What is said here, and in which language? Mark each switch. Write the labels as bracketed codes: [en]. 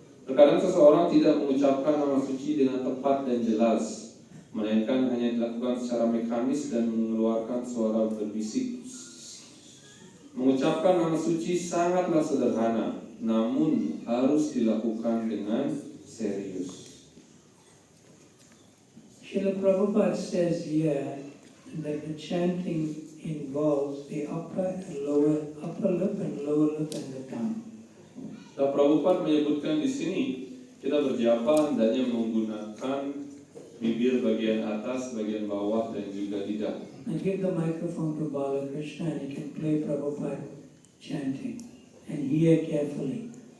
[id] Terkadang seseorang tidak mengucapkan nama suci dengan tepat dan jelas, melainkan hanya dilakukan secara mekanis dan mengeluarkan suara berbisik. Mengucapkan nama suci sangatlah sederhana, namun harus dilakukan dengan serius. [en] Srila Prabhupada says here that the chanting involves the upper lip and lower lip and the tongue. [id] Prabhupada menyebutkan di sini kita berjapa hendaknya menggunakan bibir bagian atas, bagian bawah, dan juga lidah. [en] I give the microphone to Balakrishna and he can play Prabhupada chanting and hear carefully.